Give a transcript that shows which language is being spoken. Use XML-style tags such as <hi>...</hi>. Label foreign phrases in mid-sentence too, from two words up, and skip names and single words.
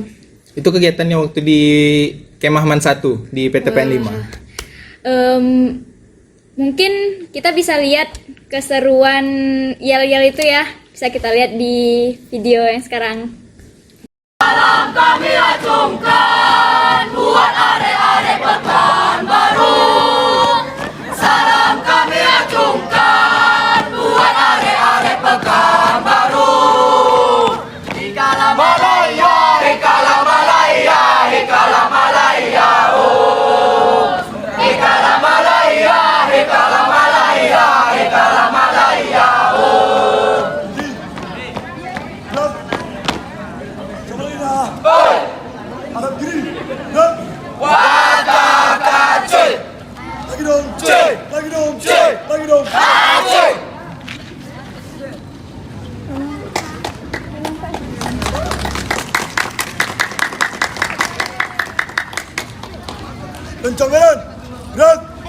<id>Itu kegiatannya waktu di Kemah Man 1 di PTPN 5. Mungkin kita bisa lihat keseruan yel-yel itu ya. Bisa kita lihat di video yang sekarang. Salam kami acungkan buat arek-arek pekan baru. Salam kami acungkan buat arek-arek pekan baru. Hikala Malaya, Hikala Malaya, Hikala Malaya, oh. Hikala Malaya, Hikala Malaya, Hikala Malaya, oh. Watakacul, Lagi dong. Lagi dong. Lagi dong. Kencang kanan. Gerak.</id>